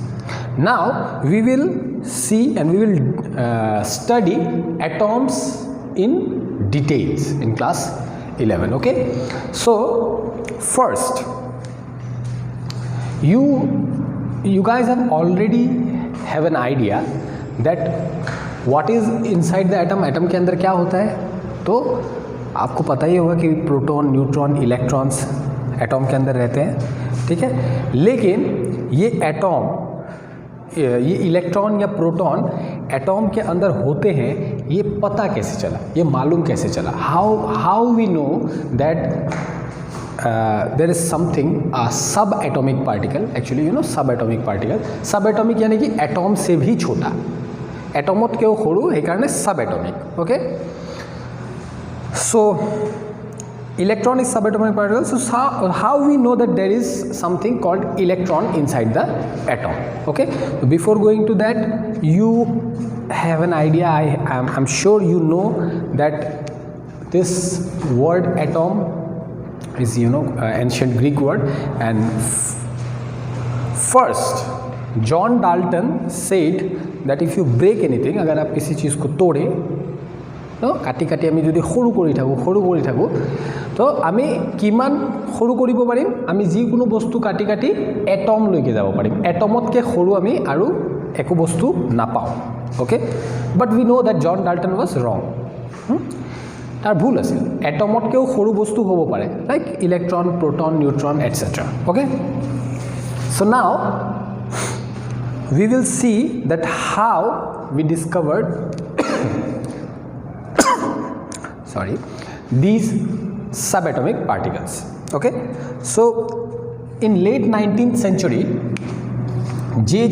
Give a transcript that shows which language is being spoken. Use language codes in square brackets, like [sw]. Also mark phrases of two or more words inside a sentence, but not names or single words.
[en] Now we will see and we will study atoms in details in class 11. Okay, so first you guys have already have an idea that what is inside the atom. [hi] एटम के अंदर क्या होता है, तो आपको पता ही होगा कि प्रोटॉन, न्यूट्रॉन, इलेक्ट्रॉन्स एटॉम के अंदर रहते हैं, ठीक है. लेकिन ये एटॉम, ये इलेक्ट्रॉन या प्रोटॉन एटॉम के अंदर होते हैं, ये पता कैसे चला, ये मालूम कैसे चला. [en] how we know that there is something sub atomic particle. [hi] एक्चुअली [en] sub atomic particle, sub atomic [hi] यानी कि एटॉम से भी छोटा, [as] এটমত কেও সৰু, [hi] সেইকাৰণে [en] sub atomic. ओके, so electron is subatomic particle. So how we know that there is something called electron inside the atom. Okay, so before going to that, you have an idea, I'm sure you know that this word atom is ancient Greek word, and first John Dalton said that if you break anything, [hi] अगर आप किसी चीज़ को तोड़े, [as] কাটি কাটি আমি যদি সৰু কৰি থাকোঁ তো আমি কিমান সৰু কৰিব পাৰিম, আমি যিকোনো বস্তু কাটি কাটি এটমলৈকে যাব পাৰিম. এটমতকৈ সৰু আমি আৰু একো বস্তু নাপাওঁ. [en] Okay, but we know that John Dalton was wrong. [as] তাৰ ভুল আছিল. এটমতকৈও সৰু বস্তু হ'ব পাৰে, লাইক ইলেক্ট্ৰন, প্ৰটন, নিউট্ৰন এটচেট্ৰা. অ'কে, [en] so now we will see that how we discovered these subatomic particles. Okay, so in late 19th century, J.J.